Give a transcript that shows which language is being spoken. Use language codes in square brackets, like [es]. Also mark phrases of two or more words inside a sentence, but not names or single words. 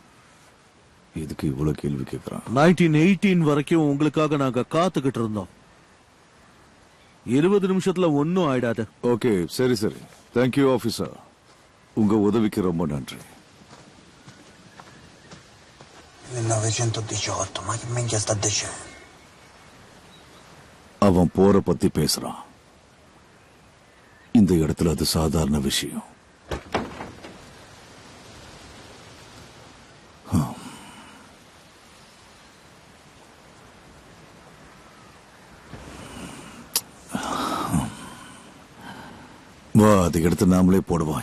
[ta] இதுக்கு இவ்வளவு கேள்வி கேட்கறான். 1918 வரைக்கும் உங்களுக்காக நாங்க காத்துக்கிட்டு இருந்தோம். 20 நிமிஷத்துல ஒன்னும் ஆயிடாது. ஓகே, சரி சரி. [en] thank you officer. [ta] உங்க உதவிக்கு ரொம்ப நன்றி. 1918, [it] ma che minchia sta dicendo? [ta] அவன் போற பத்தி பேசுறான். இந்த இடத்துல அது சாதாரண விஷயம். வா, அதை எடுத்து நாமளே போடுவோம்.